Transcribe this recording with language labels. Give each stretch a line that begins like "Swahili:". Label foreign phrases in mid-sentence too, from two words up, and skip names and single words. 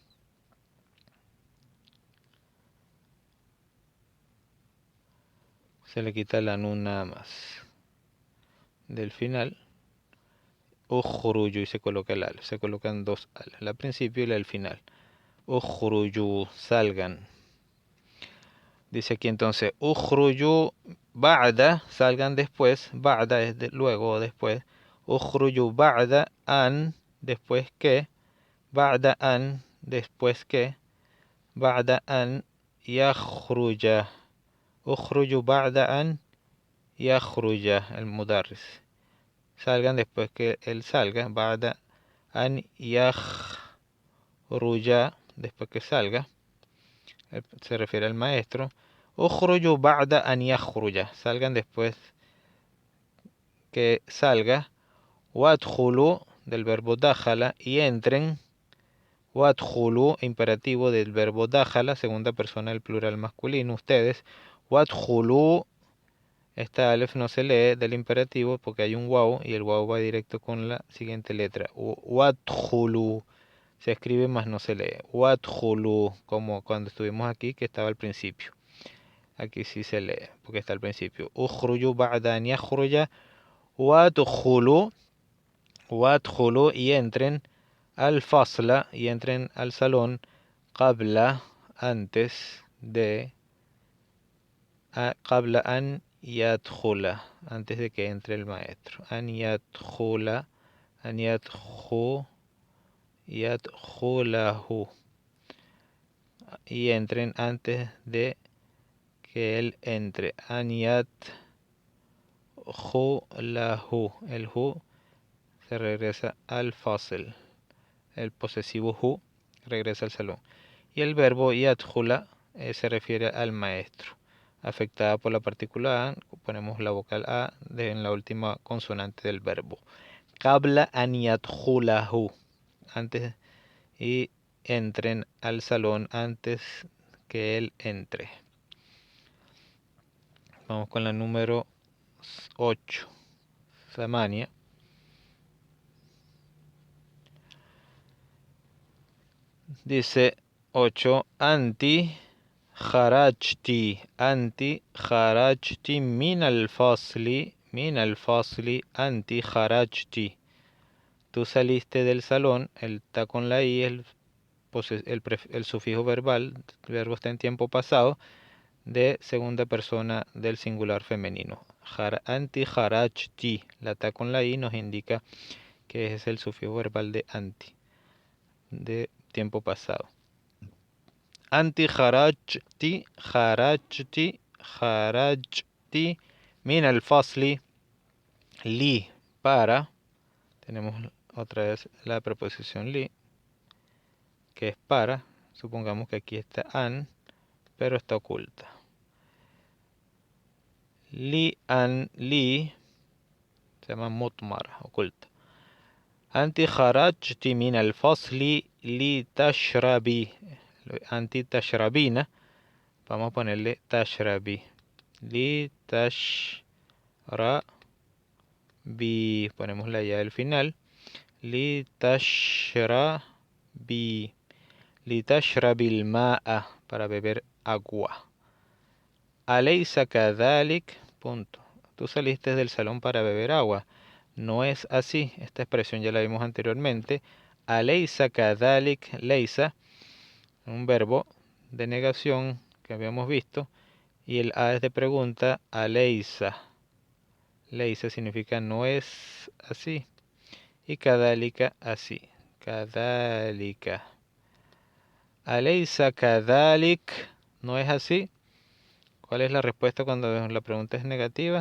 Spanish: Se le quita la nun nada más del final. Ukhruju y se coloca el alef. Se colocan dos alef, la al principio y la al final. Ukhruju, salgan. Dice aquí entonces,
Arabic: ukhruju ba'da,
Spanish: salgan después. Ba'da es luego o después.
Arabic: Ukhruju ba'da an,
Spanish: después que.
Arabic: Ba'da an,
Spanish: después que.
Arabic: Ba'da an yakhruja. Ukhruju ba'da an yakhruja,
Spanish: el mudarris. Salgan después que él salga.
Arabic: Ba'da an yakhruja,
Spanish: después que salga. se refiere al maestro.
Arabic: Ukhruju ba'da an yakhruja,
Spanish: salgan después que salga. Wadkhulu del verbo dakhala y entren. Wadkhulu, imperativo del verbo dakhala, segunda persona del plural masculino, ustedes. Wadkhulu, esta alef no se lee del imperativo porque hay un waw y el waw va directo con la siguiente letra. Wadkhulu se escribe más no se lee. Wadkhulu, como cuando estuvimos aquí que estaba al principio. Aquí sí se lee porque está al principio.
Arabic: Ukhruju ba'da an yakhruja.
Spanish: Wadkhulu y entren al fasla y entren al salón qabla antes de
Arabic: qabla an yadkhula,
Spanish: antes de que entre el maestro.
Arabic: An yadkhulahu
Spanish: y entren antes de que él entre.
Arabic: An yadkhulahu,
Spanish: el hu se regresa al fasl, el posesivo hu regresa al salón. Y el verbo yadkhula se refiere al maestro, afectada por la partícula a, ponemos la vocal a en la última consonante del verbo.
Arabic: Qabla an yadkhulahu,
Spanish: antes, y entren al salón antes que él entre. Vamos con la número 8. Samania. Dice 8.
Arabic: Anti kharajti min al-fasli anti kharajti.
Spanish: Tú saliste del salón, el ta con la i, el sufijo verbal, el verbo está en tiempo pasado, de segunda persona del singular femenino.
Arabic: Anti kharajti,
Spanish: la ta con la i nos indica que es el sufijo verbal de anti, de tiempo pasado.
Arabic: Anti kharajti min al-fasli, li,
Spanish: para, tenemos otra vez la preposición li, que es para, supongamos que aquí está an, pero está oculta. Li se llama mutmara, oculta.
Arabic: Anti kharajti min al-fasli li tashrabi, anti tashrabina,
Spanish: vamos a ponerle tashrabi.
Arabic: Li tashrabi,
Spanish: ponemos la ya del final.
Arabic: Li tashrabi al-ma'a,
Spanish: para beber agua.
Arabic: Alaysa kadhalik,
Spanish: punto. Tú saliste del salón para beber agua. No es así. Esta expresión ya la vimos anteriormente.
Arabic: Alaysa kadhalik, laysa,
Spanish: un verbo de negación que habíamos visto. Y el a es de pregunta. Alaysa. Laysa significa no es así. Y kadhalika así. Kadhalika.
Arabic: Alaysa kadhalik,
Spanish: no es así. ¿Cuál es la respuesta cuando la pregunta es negativa?